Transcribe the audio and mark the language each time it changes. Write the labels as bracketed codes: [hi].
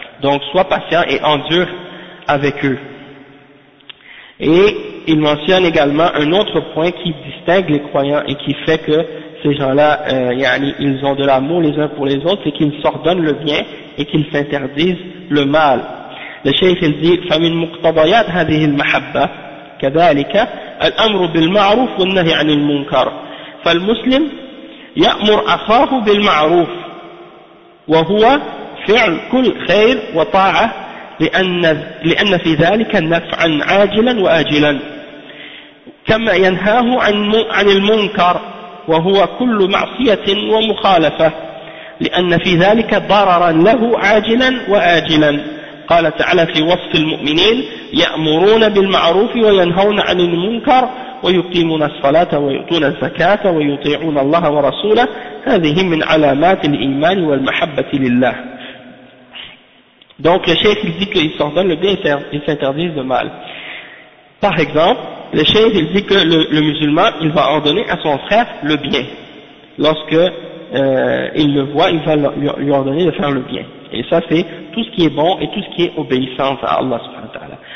[fr] Donc sois patient et endure avec eux. Et il mentionne également un autre point qui distingue les croyants et qui fait que ces gens-là, yani, ils ont de l'amour les uns pour les autres, c'est qu'ils s'ordonnent le bien et qu'ils s'interdisent le mal. Le Cheikh il dit, [ar] فمن مقتضيات هذه المحبة كذلك الأمر بالمعروف والنهي عن المنكر. فالمسلم يأمر أخاه بالمعروف وهو فعل كل خير وطاعة لأن في ذلك النفع عاجلا وآجلا. كما ينهاه عن المنكر وهو كل معصية ومخالفة لأن في ذلك ضررا له عاجلا وآجلا. قال تعالى في وصف المؤمنين يأمرون بالمعروف وينهون عن المنكر ويقيمون الصلاة ويؤتون الزكاة ويطيعون الله ورسوله هذه من علامات الإيمان والمحبة لله. [fr] Donc le Cheikh il dit qu'il s'ordonne le bien et il s'interdit le mal. Par exemple, le Cheikh il dit que le musulman il va ordonner à son frère le bien. Lorsque il le voit, il va lui ordonner de faire le bien. Et ça c'est tout ce qui est bon et tout ce qui est obéissance à Allah subhanahu wa ta'ala.